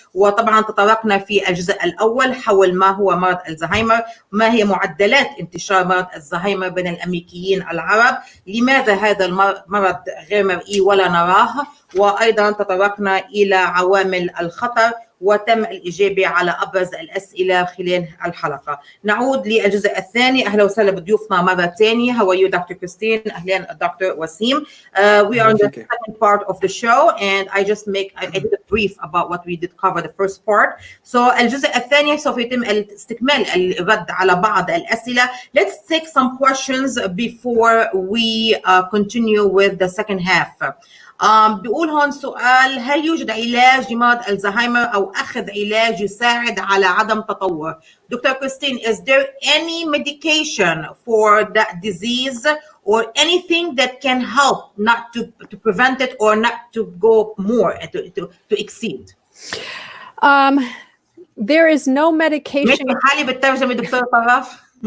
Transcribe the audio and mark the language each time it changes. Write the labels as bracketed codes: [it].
[ar] وطبعا تطرقنا في الجزء الأول حول ما هو مرض الزهايمر، ما هي معدلات انتشار مرض الزهايمر بين الأمريكيين العرب، لماذا هذا المرض غير مرئي ولا نراه، وأيضا تطرقنا إلى عوامل الخطر وتم الإجابة على أبرز الأسئلة خلال الحلقة. نعود للجزء الثاني. أهلا وسهلا بضيوفنا مرة ثانية. [en] How are you Dr. Kристин? [ar] أهلا [en] Dr. وسيم. We are in the second part of the show and I did a brief about what we did cover the first part. [ar] So الجزء الثاني سوف يتم استكمال الرد على بعض الأسئلة. [en] Let's take some questions before we continue with the second half. [ar] بيقول هون سؤال: هل يوجد علاج لمرض الزهايمر أو أخذ علاج يساعد على عدم تطور؟ دكتور كريستين, [en] is there any medication for that disease or anything that can help not to prevent it or not to go more, to exceed? There is no medication. [ar] ماشي حالي بالترجمة دكتور طراف.